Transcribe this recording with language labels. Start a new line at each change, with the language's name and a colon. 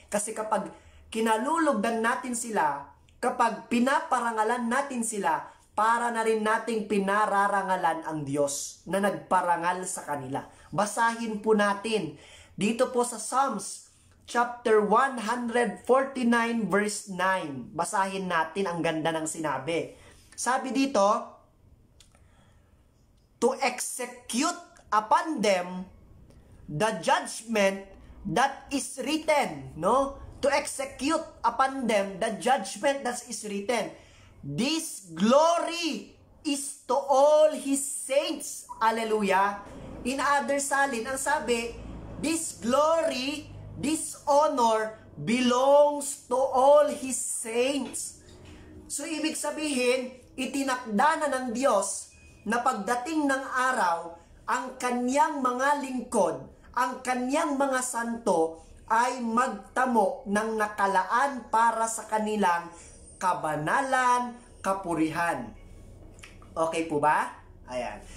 Filipino: Kasi kapag kinalulugdan natin sila, kapag pinaparangalan natin sila, para na rin nating pinararangalan ang Diyos na nagparangal sa kanila. Basahin po natin dito po sa Psalms chapter 149 verse 9. Basahin natin, ang ganda ng sinabi. Sabi dito,
English: to execute upon them the judgment that is written, no? to execute upon them the judgment that is written. This glory is to all His saints. Hallelujah. In other salin,
Filipino: ang sabi,
English: this glory, this honor belongs to all His saints.
Filipino: So, ibig sabihin, itinakda na ng Diyos na pagdating ng araw, ang kanyang mga lingkod, ang kanyang mga santo, ay magtamo ng nakalaan para sa kanilang kabanalan, kapurihan. Okay po ba? Ayan.